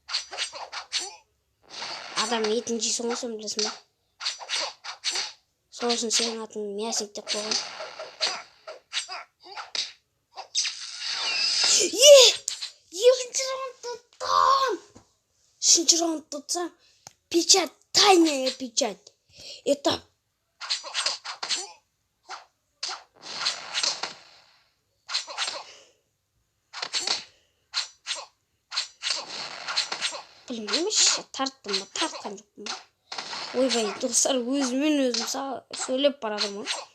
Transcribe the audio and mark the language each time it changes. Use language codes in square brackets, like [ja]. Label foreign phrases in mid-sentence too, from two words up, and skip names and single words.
[kk] Адам етін жейсің ғой, сен білесің ба? Сол үшін сенің атын мясник деп қойған. Үшінші раундты ұтсам, [ru] печать, тайная печать. [kk] Это білмеймін, тарттым ба, тартқан жоқпын ба. Ойбай, достар, өзім сөйлеп барадым ғой.